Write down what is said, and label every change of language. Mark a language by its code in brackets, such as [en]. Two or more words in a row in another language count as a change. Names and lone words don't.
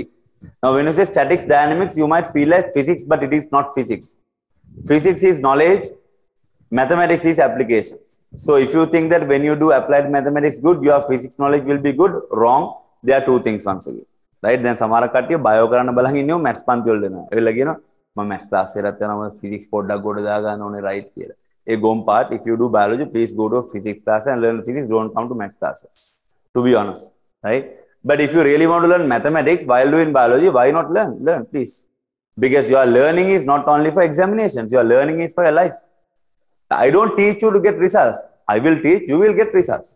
[en] Now, when you say statics, dynamics, you might feel like physics, but it is not physics. Physics is knowledge, mathematics is applications. So if you think that when you do applied mathematics good, your physics knowledge will be good, wrong. There are two things once again, right? [si] Then සමහර කට්ටිය bio කරන බලන් ඉන්නේ maths පන්ති වල දෙන්න. එවිල්ල කියන මම [en] maths class [si] එකකට යනවා physics පොඩ්ඩක් ගොඩ දා ගන්න ඕනේ right කියලා. [en] A gom part, if you do biology, please go to a physics class and learn physics. Don't come to maths classes, to be honest, right? But if you really want to learn mathematics while doing biology, why not learn? Learn, please. Because your learning is not only for examinations, your learning is for your life. I don't teach you to get results. I will teach, you will get results.